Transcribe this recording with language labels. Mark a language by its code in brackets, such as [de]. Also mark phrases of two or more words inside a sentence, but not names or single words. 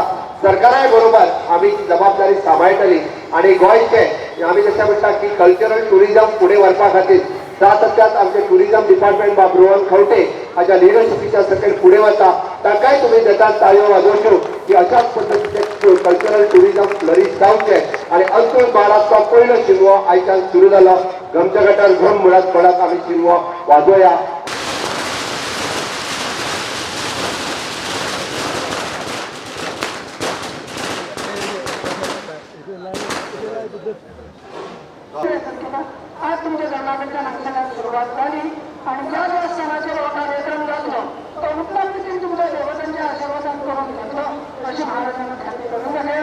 [kok] सरकाराय बरोबर आमी जबाबदारी सांबाळटली आनी गोंयचें आमी जशें म्हणटा की [en] cultural tourism [kok] फुडें व्हरपा खातीर सातत्यान आमचे टुरिजम डिपार्टमेंट बाब रोहन खंवटे हाच्या लिडरशिपीच्या सकयल फुडें वता. ताकाय तुमी देतात ताळयो वाजोवच्यो की अशाच पद्दतीचे [en] cultural tourism flourish [kok] जावचें आनी अंतून महाराष्ट्राचो पयलो शिगमो आयच्यान सुरू जालो. घमच्या गटार घम म्हणत पडत आमी शिगमो वाजोया. [mr] आज तुमच्या जन्माच्या नाटकाला सुरुवात झाली आणि ज्या ज्या सणाच्या लोकांना लेकरं घातलं तो उत्तम रीतीने तुमच्या देवतांच्या आशीर्वादान करून घेतलं अशी महाराजांना खात्री करून झाल्या.